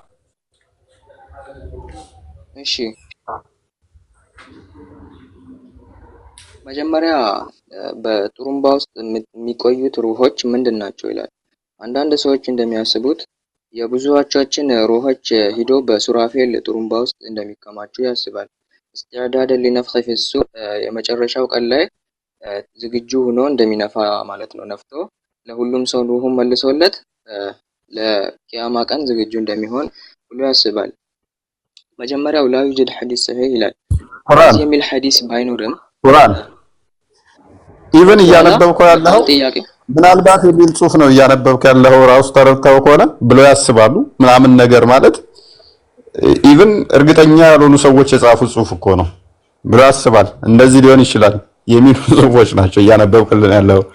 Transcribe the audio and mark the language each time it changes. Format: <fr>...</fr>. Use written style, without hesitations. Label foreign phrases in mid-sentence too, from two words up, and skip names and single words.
<am>እሺ መጀመሪያ በጥሩምባ ውስጥ የሚቆዩት ሩሆች ምንድን ናቸው ይላል። አንዳንድ ሰዎች እንደሚያስቡት የብዙዎቻችን ሩሆች ሂዶ በሱራፌል ጥሩምባ ውስጥ እንደሚከማቹ ያስባል።</am> <ar>استعداد لنفخ في الصور</ar> <am>የመጨረሻው ቀን ላይ ዝግጁ ሆኖ እንደሚነፋ ማለት ነው። ነፍቶ ለሁሉም ሰው ሩሁን መልሶለት ለቂያማ ቀን ዝግጁ እንደሚሆን ሁሉ ያስባል። መጀመሪያው</am> <ar>لا يوجد حديث صحيح</ar> <am>ይላል። ቁርአን የሚል ሐዲስ ባይኖርም ቁርአን ኢቭን እያነበብከው ያለው ምናልባት የሚል ጽሁፍ ነው እያነበብከው ያለው ራሱ ተረድተው ከሆነ ብለው ያስባሉ ምናምን ነገር ማለት ኢቭን እርግጠኛ ያልሆኑ ሰዎች የጻፉት ጽሁፍ እኮ ነው ብሎ ያስባል። እንደዚህ ሊሆን ይችላል የሚሉ ጽሁፎች ናቸው እያነበብክልን ያለው።</am>